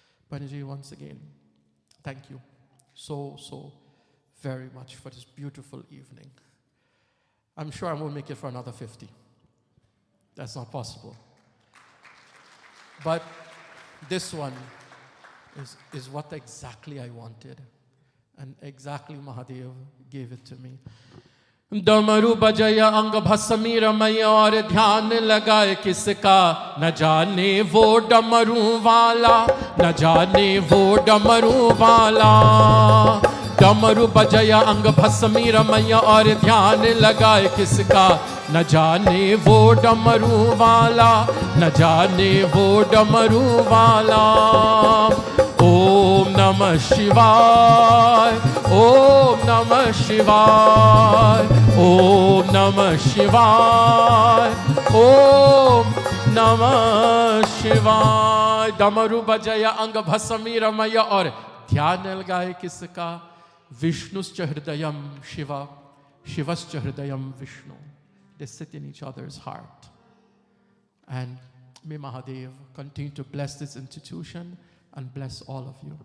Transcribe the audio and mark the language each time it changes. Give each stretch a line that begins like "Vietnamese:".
English: Panditji, once again, thank you so very much for this beautiful evening. I'm sure I won't make it for another 50. That's not possible. But this one is what exactly I wanted. And exactly Mahadev gave it to me.
Hindi: डमरू बजया अंग भस्मी रमय और ध्यान लगाए किसका न जाने वो डमरू वाला न जाने वो डमरू वाला डमरू बजया अंग भस्मी रमय और ध्यान लगाए किसका न जाने वो डमरू वाला न जाने वो डमरू वाला
Sanskrit: ओम नमः शिवाय ओम नमः शिवाय ओम नमः शिवाय ओम नमः शिवाय
Hindi: डमरू बजया अंग भस्मी रमय और ध्यान लगाए किसका
Sanskrit: विष्णुश्च हृदयम शिवा शिवश्च हृदयम Vishnu.
English: They sit in each other's heart. And may Mahadev continue to bless this institution and bless all of you.